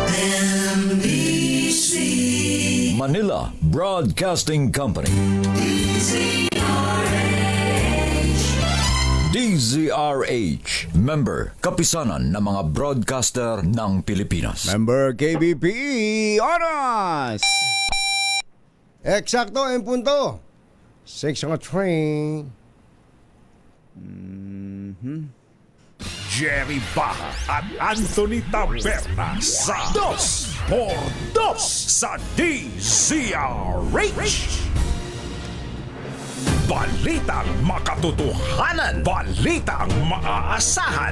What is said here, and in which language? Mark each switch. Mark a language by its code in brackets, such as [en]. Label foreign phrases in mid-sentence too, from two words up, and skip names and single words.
[tl] Manila Broadcasting Company. DZRH. Member, kapisanan ng mga broadcaster ng Pilipinas. Member KBP, oras! Eksakto en punto. [en] 6 on a train. [tl] Jerry Baha at Anthony Taberna sa 2x2 sa DZRH. Balitang makatotohanan, balitang maaasahan.